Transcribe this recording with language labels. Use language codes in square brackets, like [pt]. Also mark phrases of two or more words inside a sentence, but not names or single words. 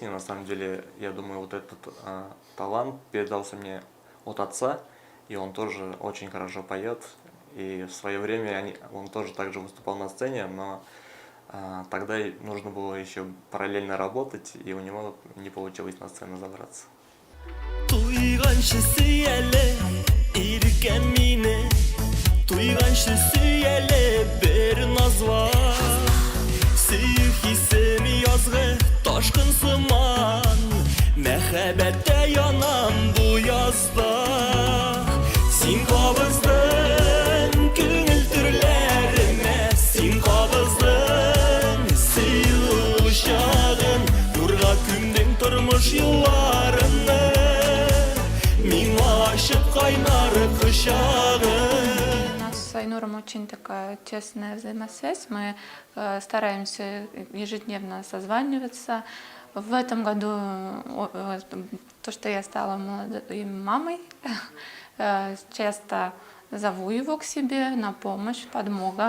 [ru] На самом деле, я думаю, вот этот талант передался мне от отца, и он тоже очень хорошо поет. И в свое время он тоже также выступал на сцене, но тогда нужно было еще параллельно работать, и у него не получилось на сцену забраться. [tt] Ташкын сыман, мәхәббәттә янам бу язда. Син кабыздың күңел төрләремә, син кабыздың сөю чагын, нурга күмдең тормыш юлларымны, миңа ачып кайнар кочагын. [ru] С Айнуром очень такая тесная взаимосвязь. Мы стараемся ежедневно созваниваться. В этом году то, что я стала молодой мамой, часто зову его к себе на помощь, подмога.